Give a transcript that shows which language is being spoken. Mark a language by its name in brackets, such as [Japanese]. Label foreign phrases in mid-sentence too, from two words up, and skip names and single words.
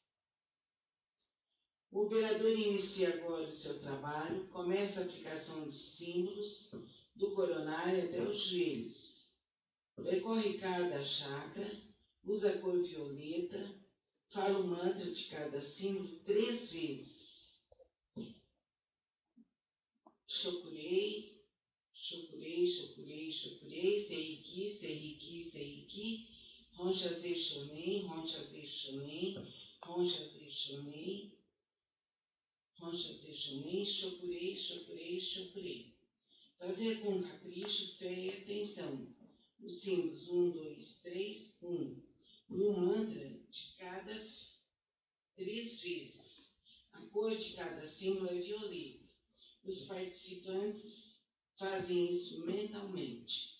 [Portuguese] O operador inicia agora o seu trabalho, começa a aplicação dos símbolos, do coronário até os joelhos. Percorre cada chakra, usa a cor violeta, fala o mantra de cada símbolo 3 vezes. Chokurei, chokurei, chokurei, chokurei, seiki, seiki, seiki, ronchaze shonei, ronchaze shonei, ronchaze shonei, ronchaze shonei, chokurei, chokurei, chokurei. Fazer com capricho, fé e atenção. Os símbolos 1, 2, 3, 1. E o mantra de cada 3 vezes. A cor de cada símbolo é violeta. Os participantes fazem isso mentalmente.